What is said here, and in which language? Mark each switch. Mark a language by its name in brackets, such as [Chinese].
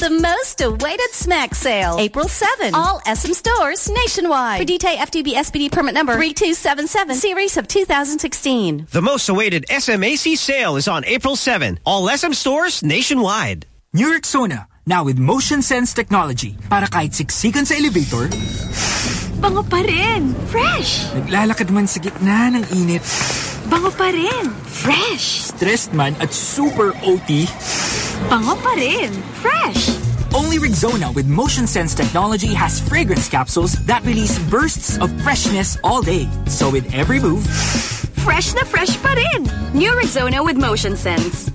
[English] The most awaited snack sale, April 7, all SM Stores nationwide. For DTI FTB SPD permit number 3277, series of 2016. The most awaited SMAC sale is on April 7. All SM stores nationwide. New Rexona, now with motion sense technology. [Filipino] Para kahit siksikan sa elevator, bango pa rin, fresh. Naglalakad man sa gitna ng init, bango pa rin, fresh. Stressed man at super OT, bango pa rin, fresh. [English] Only Rexona with Motion Sense technology has fragrance capsules that release bursts of freshness all day. So with every move, [Filipino] fresh na fresh pa rin. New Rexona with Motion Sense.